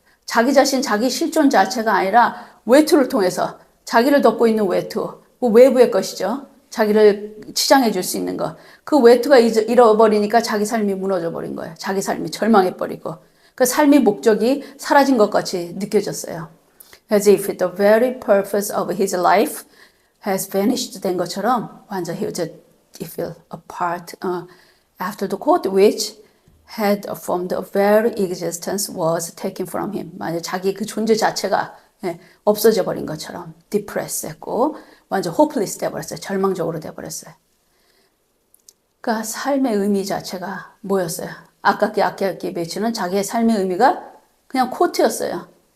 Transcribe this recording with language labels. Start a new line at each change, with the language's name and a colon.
Korean: 자기 자신, 자기 실존 자체가 아니라 외투를 통해서 자기를 덮고 있는 외투, 그 외부의 것이죠. 자기를 치장해 줄 수 있는 것. 그 외투가 잃어버리니까 자기 삶이 무너져 버린 거예요. 자기 삶이 절망해 버리고. 그 삶의 목적이 사라진 것 같이 느껴졌어요.
English: As if the very purpose of his life has vanished
Korean: 된 것처럼 완전
English: he fell apart after the quote which had from the very existence was taken from him.
Korean: 만약 자기 그 존재 자체가 없어져 버린 것처럼 depressed 했고 완전 hopeless 돼버렸어요. 절망적으로 돼버렸어요. 그러니까 삶의 의미 자체가 뭐였어요? 아깝게 비치는 자기의 삶의 의미가 그냥 코트였어요.